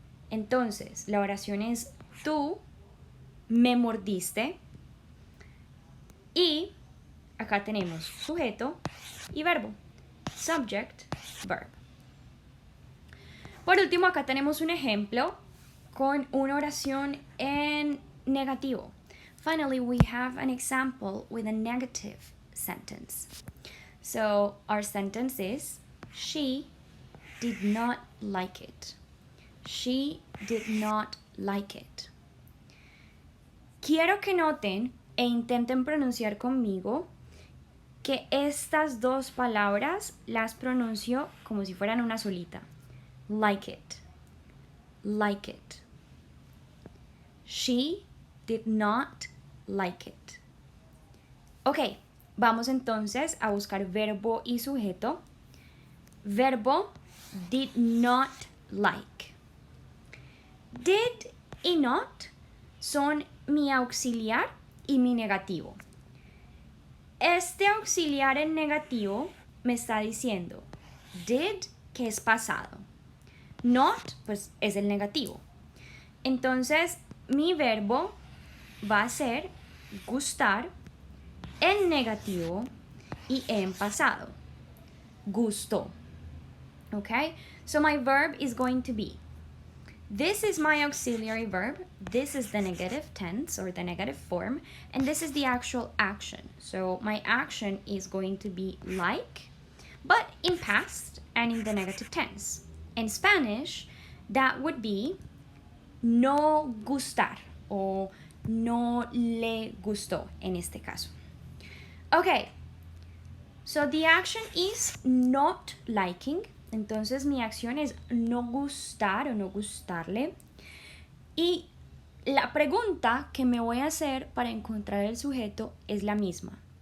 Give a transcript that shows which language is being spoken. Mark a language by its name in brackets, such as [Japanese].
[Spanish] Entonces, la oración es tú me mordiste. Y acá tenemos sujeto y verbo. [English] Subject, verb. [Spanish] Por último, acá tenemos un ejemplo con una oración en negativo. [English] Finally, we have an example with a negative sentence. So, our sentence is, she did not like it. She did not like it. [Spanish] Quiero que noten e intenten pronunciar conmigo que estas dos palabras las pronuncio como si fueran una solita. [English] Like it. Like it. She did not like it. [Spanish] Ok, vamos entonces a buscar verbo y sujeto. Verbo, [English] did not like. [Spanish] Did y not son mi auxiliar y mi negativo. Este auxiliar en negativo me está diciendo did, que es pasado. Not, pues es el negativo. Entonces, mi verbo va a ser gustar en negativo y en pasado. gustó. [English] Okay, so my verb is going to be, this is my auxiliary verb, this is the negative tense or the negative form, and this is the actual action. So my action is going to be like, but in past and in the negative tense. In Spanish, that would be [Spanish] no gustar o no le gustó en este caso. [English] Okay, so the action is not liking. [Spanish] Entonces mi acción es no gustar o no gustarle. Y la pregunta que me voy a hacer para encontrar el sujeto es la misma.